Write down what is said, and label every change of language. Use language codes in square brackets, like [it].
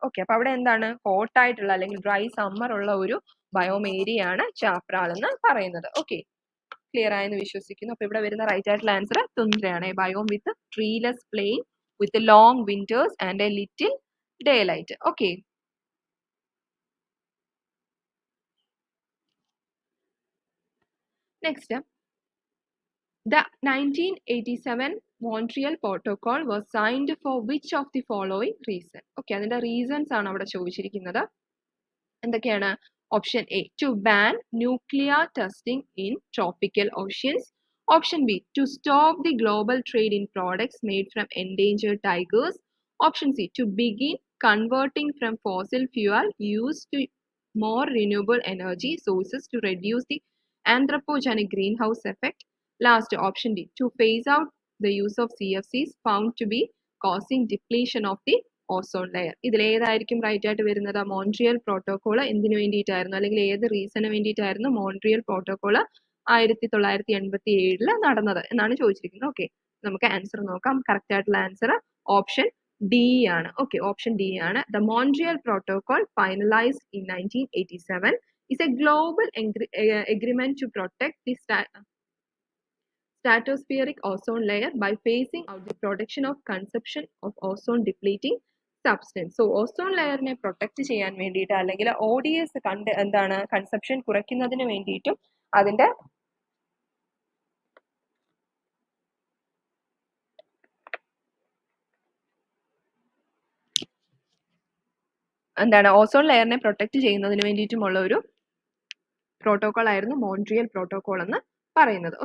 [ml] Okay, അപ്പൊ അവിടെ എന്താണ് ഹോട്ട് ആയിട്ടുള്ള അല്ലെങ്കിൽ ഡ്രൈ സമ്മർ ഉള്ള ഒരു ബയോം ഏരിയ ആണ് ചാപ്രാൽ എന്ന് പറയുന്നത്. ഓക്കെ, ക്ലിയർ ആയെന്ന് വിശ്വസിക്കുന്നു. അപ്പൊ ഇവിടെ വരുന്ന റൈറ്റ് ആയിട്ടുള്ള answer തുന്ദ്രയാണ്. [en] Biome with treeless plain with long winters and a little daylight. Okay, next, the 1987 Montreal Protocol was signed for which of the following reason? [ml] Okay, അതിന്റെ റീസൺസ് ആണ് അവിടെ ചോദിച്ചിരിക്കുന്നത്. എന്തൊക്കെയാണ്? [en] Option A, to ban nuclear testing in tropical oceans. Option B, to stop the global trade in products made from endangered tigers. Option C, to begin converting from fossil fuel use to more renewable energy sources to reduce the anthropogenic greenhouse effect. Last, option D, to phase out the use of CFCs found to be causing depletion of the ozone layer. [ml] ഇതിൽ ഏതായിരിക്കും right ആയിട്ട് വരുന്നത്? Montreal protocol എന്തിനു വേണ്ടിയിട്ടായിരുന്നു, അല്ലെങ്കിൽ ഏത് റീസണിന് വേണ്ടിയിട്ടായിരുന്നു Montreal protocol 1987 നടന്നത് എന്നാണ് ചോദിച്ചിരിക്കുന്നത്. ഓക്കെ, നമുക്ക് ആൻസർ നോക്കാം. കറക്റ്റ് ആയിട്ടുള്ള ആൻസർ ഓപ്ഷൻ ഡി ആണ്. ഓക്കെ, ഓപ്ഷൻ ഡി ആണ്. [en] The Montreal Protocol finalised in 1987 is a global agreement to protect the stratospheric ozone layer by phasing out the production of consumption of ozone depleting substance. [ml] So ozone layer ne protect ചെയ്യാൻ വേണ്ടിയിട്ട് അല്ലെങ്കിൽ ODS എന്താണ് consumption കുറയ്ക്കുന്നതിന് വേണ്ടിയിട്ടും അതിന്റെ എന്താണ് ozone ലെയറിനെ protect ചെയ്യുന്നതിന് വേണ്ടിയിട്ടുമുള്ള ഒരു പ്രോട്ടോകോൾ ആയിരുന്നു മോൺട്രിയൽ പ്രോട്ടോകോൾ എന്ന് പറയുന്നത്.